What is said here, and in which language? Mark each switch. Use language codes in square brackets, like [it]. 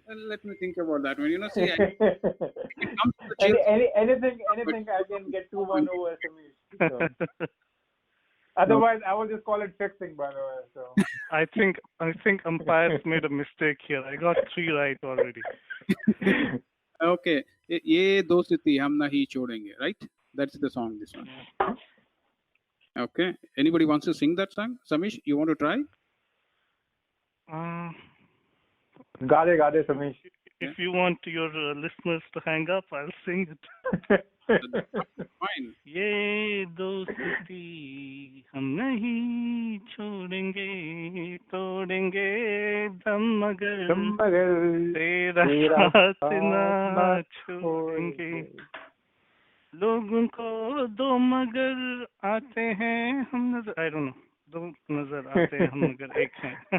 [en] let me think about that one. You know, see, it comes to the Jeet. anything I can get 2-1 over Samish. So. Otherwise, I will just call it fixing, by the way. So. I think umpires made a mistake here. I got 3 right already. Okay. [hi] ये दोस्ती हम नहीं छोड़ेंगे, [en] right? That's the song. This one. Okay. Anybody wants to sing that song? Samish, you want to try? Got it, Samish. If you want your listeners to hang up, I'll sing it. Fine. [hi] ये दोस्ती हम नहीं छोड़ेंगे तोड़ेंगे दम मगर तेरा साथ ना छोड़ेंगे लोगों को दो मगर आते हैं हम नजर [en] I don't know [hi] दो नजर आते हैं हम मगर एक हैं.